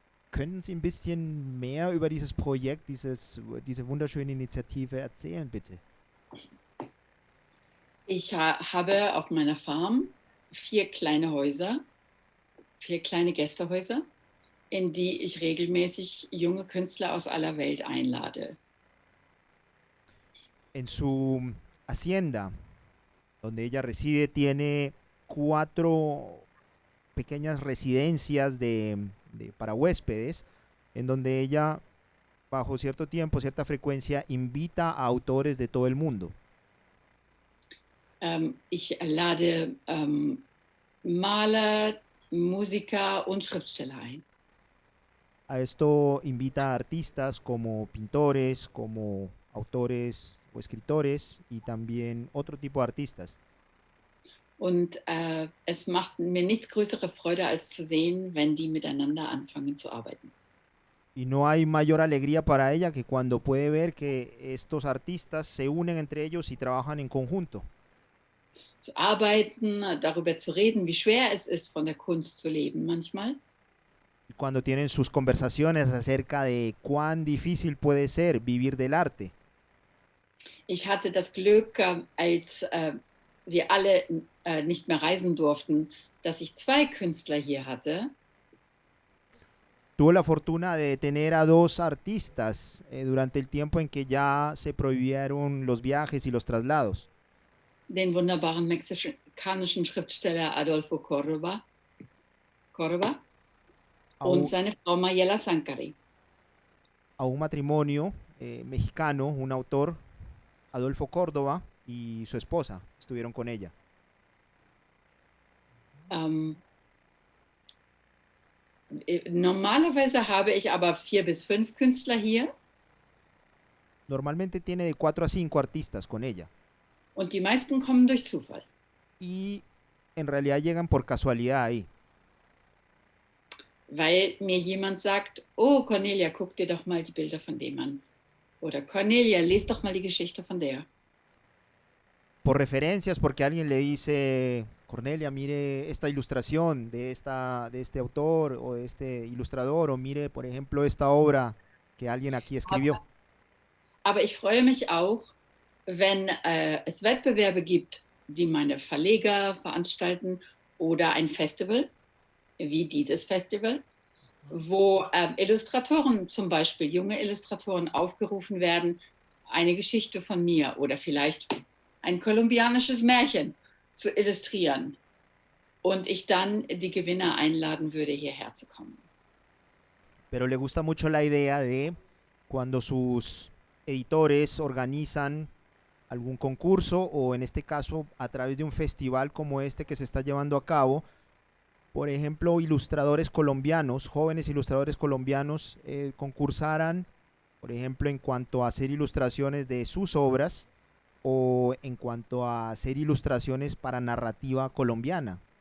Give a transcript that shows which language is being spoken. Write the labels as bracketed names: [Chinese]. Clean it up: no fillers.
[German] Könnten Sie ein bisschen mehr über dieses Projekt, diese wunderschöne Initiative erzählen, bitte? Ich habe auf meiner Farm 4 kleine Häuser, 4 kleine Gästehäuser, in die ich regelmäßig junge Künstler aus aller Welt einlade. [Spanish] En su hacienda, donde ella reside, tiene 4 pequeñas residencias para huéspedes, en donde ella, bajo cierto tiempo, cierta frecuencia, invita a autores de todo el mundo. [German] Ich lade Maler, Musiker und Schriftsteller ein. [Spanish] A esto invita a artistas como pintores, como autores o escritores y también otro tipo de artistas. [German] Und es macht mir nichts größere Freude, als zu sehen, wenn die miteinander anfangen zu arbeiten. [Spanish] Y no hay mayor alegría para ella que cuando puede ver que estos artistas se unen entre ellos y trabajan en conjunto. [German] Zu arbeiten, darüber zu reden, wie schwer es ist, von der Kunst zu leben manchmal. [Spanish] Y cuando tienen sus conversaciones acerca de cuán difícil puede ser vivir del arte. [German] Ich hatte das Glück, als wir alle nicht mehr reisen durften, dass ich 2 Künstler hier hatte. [Spanish] Tuvo la fortuna de tener a 2 artistas durante el tiempo en que ya se prohibieron los viajes y los traslados. [German] Den wunderbaren mexikanischen Schriftsteller Adolfo Córdoba und seine Frau Mayela Sankari. [Spanish] A un matrimonio mexicano, un autor, Adolfo Córdoba, y su esposa estuvieron con ella. [German] Normalerweise habe ich aber 4 bis 5 Künstler hier. [Spanish] Normalmente tiene de 4 a 5 artistas con ella. [German] Und die meisten kommen durch Zufall. [Spanish] Y en realidad llegan por casualidad ahí. [German] Weil mir jemand sagt, oh Cornelia, guck dir doch mal die Bilder von dem an. Oder Cornelia, les doch mal die Geschichte von der. [Spanish] Por referencias, porque alguien le dice, Cornelia, mire esta ilustración de este autor o de este ilustrador, o mire, por ejemplo, esta obra que alguien aquí escribió. [German] Aber ich freue mich auch, wenn es Wettbewerbe gibt, die meine Verleger veranstalten oder ein Festival, wie dieses Festival, wo Illustratoren, zum Beispiel junge Illustratoren, aufgerufen werden, eine Geschichte von mir oder vielleicht ein kolumbianisches Märchen zu illustrieren und ich dann die Gewinner einladen würde, hierher zu kommen. [Spanish] Pero le gusta mucho la idea de cuando sus editores organizan algún concurso o en este caso a través de un festival como este que se está llevando a cabo. Por ejemplo, ilustradores colombianos, jóvenes ilustradores colombianos concursaran, por ejemplo, en cuanto a hacer ilustraciones de sus obras o en cuanto a hacer ilustraciones para narrativa colombiana.